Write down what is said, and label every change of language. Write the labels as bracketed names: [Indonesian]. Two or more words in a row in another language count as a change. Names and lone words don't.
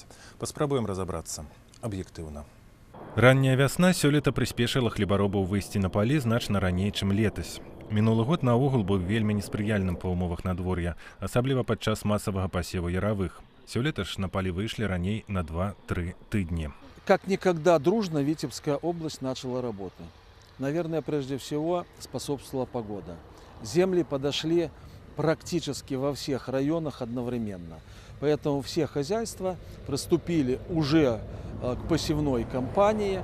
[Belarusian] Паспрабуем разабрацца аб'ектыўна. Ранняя вясна сёлета прыспешыла хлебаробаў выйсці на палі значна раней, чым летась. Мінулы год наогул быў вельмі неспрыяльным па умовах надвор'я, асабліва падчас масавага пасеву яравых. Сёлета ж на палі выйшлі раней на 2-3 тыдні. [Russian] Как никогда дружно Витебская область начала работу. Наверное, прежде всего способствовала погода. Земли подошли практически во всех районах одновременно. Поэтому все хозяйства приступили уже к посевной кампании.